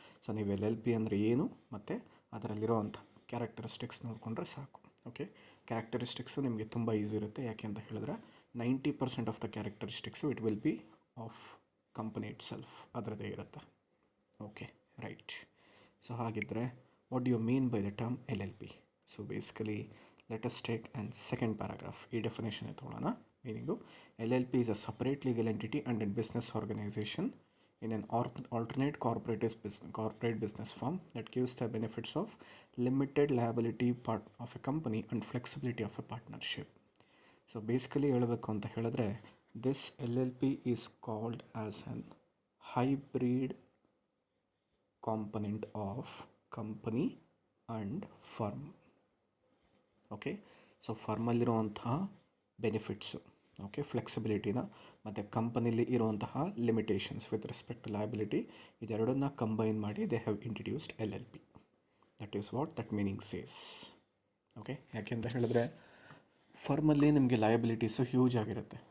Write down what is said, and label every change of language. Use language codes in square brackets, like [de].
[kn] So ನೀವು LLP ಅಂದರೆ ಏನು ಮತ್ತು ಅದರಲ್ಲಿರೋವಂಥ ಕ್ಯಾರೆಕ್ಟರಿಸ್ಟಿಕ್ಸ್ ನೋಡಿಕೊಂಡ್ರೆ ಸಾಕು. ಓಕೆ, ಕ್ಯಾರೆಕ್ಟರಿಸ್ಟಿಕ್ಸು ನಿಮಗೆ ತುಂಬ ಈಸಿ ಇರುತ್ತೆ. ಯಾಕೆ ಅಂತ ಹೇಳಿದ್ರೆ 90% of the characteristics [en] it will be of company itself, [kn] ಅದರದ್ದೇ ಇರುತ್ತೆ. Okay, right. ಸೊ ಹಾಗಿದ್ದರೆ [en] What do you mean by the term LLP? So basically, let us take and second paragraph. [kn] E definition etolana. [en] Meaning, LLP is a separate legal entity and a business organization in an alternate corporate business form that gives the benefits of limited liability part of a company and flexibility of a partnership. So basically, [kn] ಹೇಳಬೇಕು ಅಂತ ಹೇಳಿದ್ರೆ, [en] this LLP is called as an hybrid component of company and firm. [kn] Okay, so ಫರ್ಮಲ್ಲಿರುವಂತಹ benefits, okay, ಫ್ಲೆಕ್ಸಿಬಿಲಿಟಿನ ಮತ್ತು ಕಂಪನಿಲಿ ಇರುವಂತಹ limitations with respect to liability, ಇದೆರಡನ್ನ combine ಮಾಡಿ [en] they have introduced [kn] LLP. [en] That is what that meaning says. [kn] Okay, ಯಾಕೆಂತ ಹೇಳಿದ್ರೆ ಫರ್ಮಲ್ಲಿ ನಿಮಗೆ liabilities huge ಆಗಿರುತ್ತೆ.